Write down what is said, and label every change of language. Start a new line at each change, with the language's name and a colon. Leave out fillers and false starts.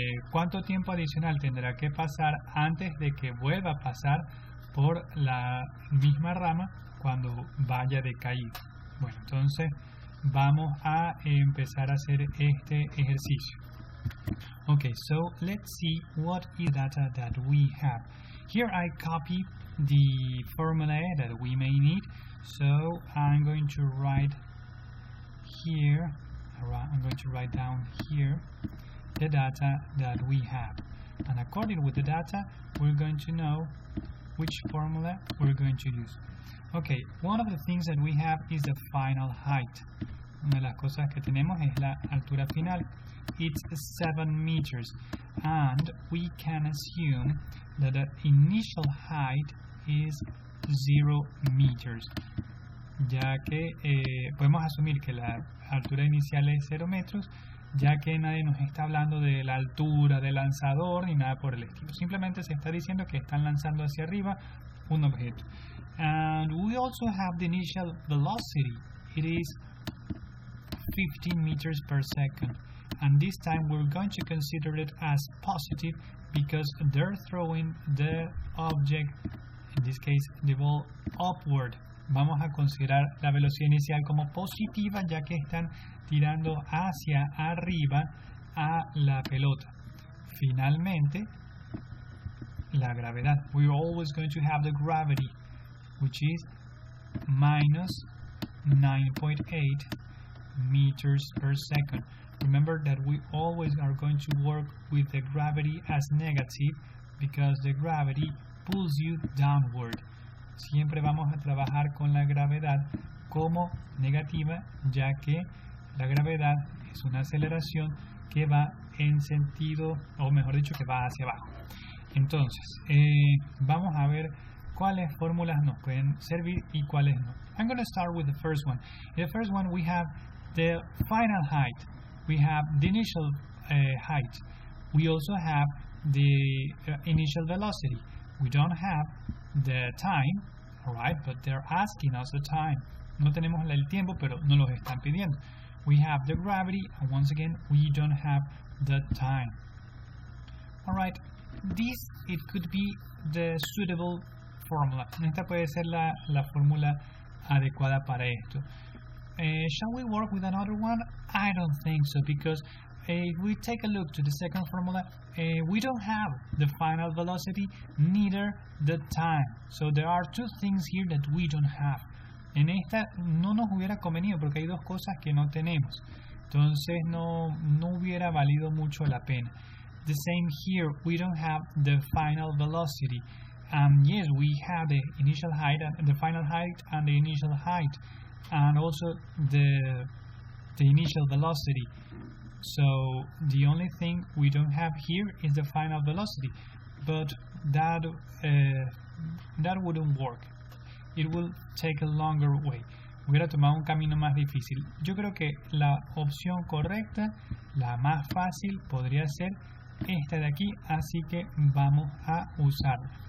Spanish: ¿Cuánto tiempo adicional tendrá que pasar antes de que vuelva a pasar por la misma rama cuando vaya de caída? Bueno, entonces vamos a empezar a hacer este ejercicio.
English: Okay, so let's see what is data that we have. Here I copy the formula that we may need. So I'm going to write here, I'm going to write down here the data that we have. And according with the data, we're going to know which formula we're going to use. Okay, one of the things that we have is the final height.
Spanish: Una de las cosas que tenemos es la altura final.
English: It's 7 meters, and we can assume that the initial height is 0 meters.
Spanish: Ya que podemos asumir que la altura inicial es 0 metros, ya que nadie nos está hablando de la altura del lanzador ni nada por el estilo. Simplemente se está diciendo que están lanzando hacia arriba un objeto.
English: And we also have the initial velocity. It is 15 meters per second. And this time we're going to consider it as positive because they're throwing the object, in this case the ball, upward.
Spanish: Vamos a considerar la velocidad inicial como positiva, ya que están tirando hacia arriba a la pelota. Finalmente, la gravedad.
English: We're always going to have the gravity, which is minus 9.8 meters per second. Remember that we always are going to work with the gravity as negative because the gravity pulls you downward.
Spanish: Siempre vamos a trabajar con la gravedad como negativa, ya que la gravedad es una aceleración que va en sentido, o mejor dicho, que va hacia abajo. Entonces, vamos a ver cuáles fórmulas nos pueden servir y cuáles no.
English: I'm going to start with the first one. In the first one we have the final height. We have the initial height. We also have the initial velocity. We don't have the time, alright, but they're asking us the time.
Spanish: No tenemos el tiempo, pero no los están pidiendo.
English: We have the gravity, and once again, we don't have the time. Alright, this, it could be the suitable formula.
Spanish: Esta puede ser la fórmula adecuada para esto.
English: Shall we work with another one? I don't think so, because if we take a look to the second formula, we don't have the final velocity, neither the time. So there are two things here that we don't have.
Spanish: En esta no nos hubiera convenido porque hay dos cosas que no tenemos. Entonces no hubiera valido mucho la pena.
English: The same here, we don't have the final velocity. Yes, we have the initial height, and the final height, and the initial height, and also the initial velocity. So the only thing we don't have here is the final velocity, but that wouldn't work. It will take a longer way.
Spanish: Hubiera tomado un camino más difícil. Yo creo que la opción correcta, la más fácil, podría ser esta de aquí, así que vamos a usarla.